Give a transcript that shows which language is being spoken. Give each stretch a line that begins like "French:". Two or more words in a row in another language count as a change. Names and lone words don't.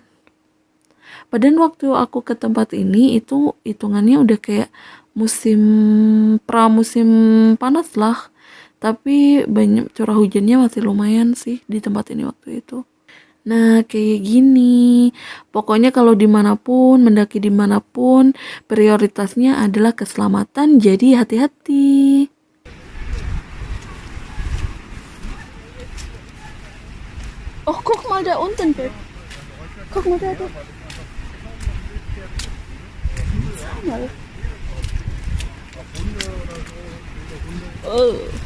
Indonesian: Padahal waktu aku ke tempat ini itu hitungannya udah kayak musim panas lah. Tapi banyak curah hujannya masih lumayan sih di tempat ini waktu itu. Nah kayak gini. Pokoknya kalau dimanapun, mendaki dimanapun, prioritasnya adalah keselamatan. Jadi hati-hati.
German: Oh, guck mal da unten, Pip. Guck mal da. Schau mal. Oh.